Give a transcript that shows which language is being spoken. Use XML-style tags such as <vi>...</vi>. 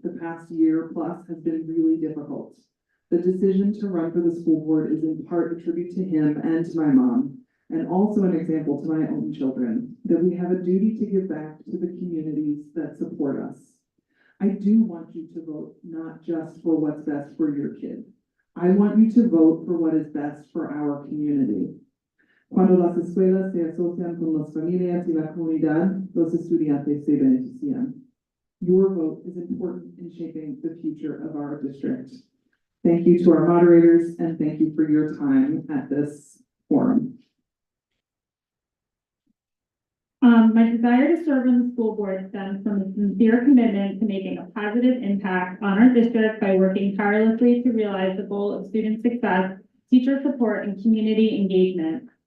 <en>The past year plus has been really difficult. The decision to run for the school board is in part a tribute to him and to my mom, and also an example to my own children, that we have a duty to give back to the communities that support us. I do want you to vote not just for what's best for your kid. I want you to vote for what is best for our community.</en> <es>Cuando las escuelas se asocian con las familias y la comunidad, los estudiantes se benefician.</es> <en>Your vote is important in shaping the future of our district. Thank you to our moderators, and thank you for your time at this forum. My desire to serve on the school board stems from a sincere commitment to making a positive impact on our district by working tirelessly to realize the goal of student success, teacher support, and community engagement.</en>